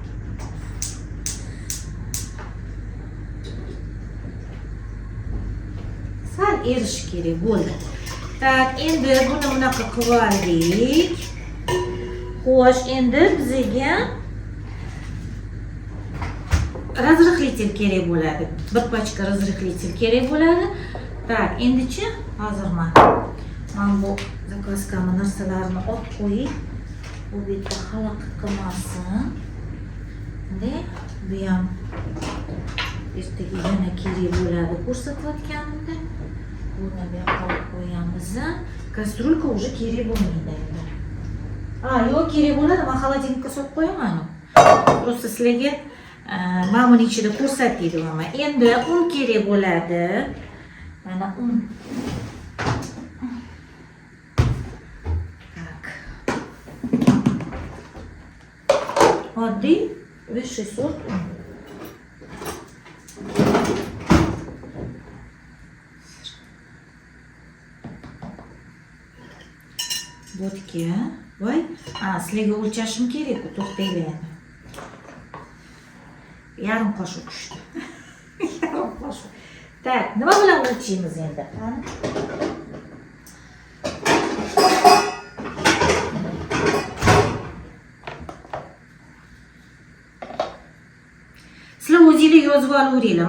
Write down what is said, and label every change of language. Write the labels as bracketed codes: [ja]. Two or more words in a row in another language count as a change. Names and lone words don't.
[uz] Sal erish kerak bo'ldi. Tak, endi buni bunaqa qilib oldik. Xo'sh, endi bizga razrıhlитель kerak bo'ladi. Bir pachka razrыhlитель kerak bo'ladi. Tak, endichi hozir men bu zakazkamni narsalarini olib qo'yib, bu yerda xalaqit qilmasin. De, bu ham ertaga yana kerak bo'ladi ko'rsatayotganimda. Buni bu yoqqa olib qo'yamiz. Kastrulka уже kerak bo'lmaydi endi. Yo'q, kerak bo'ladi, men xolodilnikka solib qo'yaman. Просто sizlarga men buni ichida ko'rsatib beraman. Endi un kerak bo'ladi. Mana un. Так. Oddiy [ru] высший сорт [uz] un. Vodka. Voy, sizlarga o'lchashim kerak-ku, to'xtaylar endi. Yarim qoshiq tushdi. Yarim qoshiq. Tak, nima bilan o'lchaymiz endi? Sizlar o'zingizlar yozib olaveringlar.